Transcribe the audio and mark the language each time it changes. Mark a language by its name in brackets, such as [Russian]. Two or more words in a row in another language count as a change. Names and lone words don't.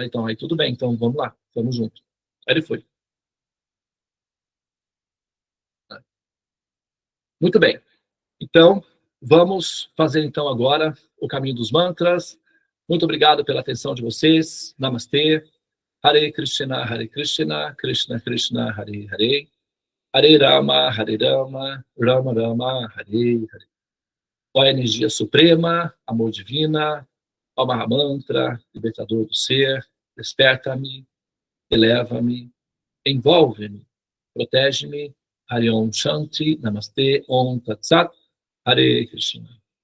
[Portuguese] Então aí tudo bem, então vamos lá, vamos junto. Aí ele foi. Muito bem. Então, vamos fazer então agora o caminho dos mantras. Muito obrigado pela atenção de vocês. Namastê. [Sanskrit] हरे कृष्ण, कृष्ण कृष्ण, हरे हरे. हरे राम, राम राम, हरे हरे. [Portuguese] Ó energia suprema, amor divina, ó Mahamantra, libertador do ser, desperta-me, eleva-me, envolve-me, protege-me. [Sanskrit] हरे ॐ शान्ति, नमस्ते, ॐ तत् सत्, हरे कृष्ण.